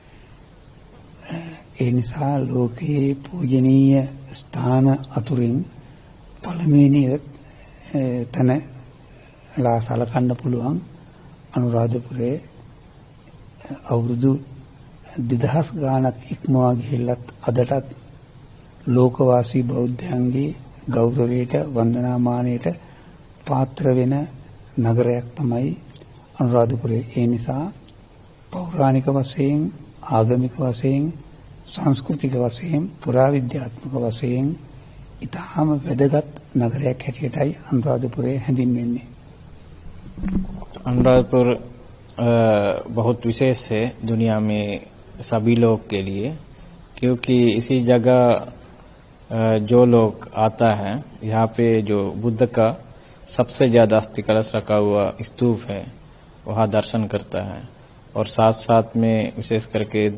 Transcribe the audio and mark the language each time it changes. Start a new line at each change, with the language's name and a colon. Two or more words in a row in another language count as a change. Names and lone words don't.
Sinhala: ඒ නිසා ලෝකයේ පූජනීය ස්ථාන අතුරින් පළමුවෙනි තැනලා සලකන්න පුළුවන් අනුරාධපුරයේ අවුරුදු 2000 ගානක් ඉක්මවා ගිහිල්ලත් අදටත් ලෝකවාසී බෞද්ධයන්ගේ ගෞරවයට වන්දනාමානයට පාත්‍ර වෙන නගරයක් තමයි අනුරාධපුරය. ඒ නිසා පෞරාණික වශයෙන් ආගමික වශයෙන් සංස්කෘතික වශයෙන් පුරාවිද්‍යාත්මක වශයෙන් ඉතාම වැදගත් නගරයක් හැටියටයි අනුරාධපුරය හැඳින්වෙන්නේ.
Hindi: अनुराधपुर बहुत विशेष है दुनिया में सभी लोग के लिए क्योंकि इसी जगह जो लोग आता है यहाँ पे जो बुद्ध का सबसे ज्यादा अस्थि कलश रखा हुआ स्तूप है वहाँ दर्शन करता है और साथ साथ में विशेष करके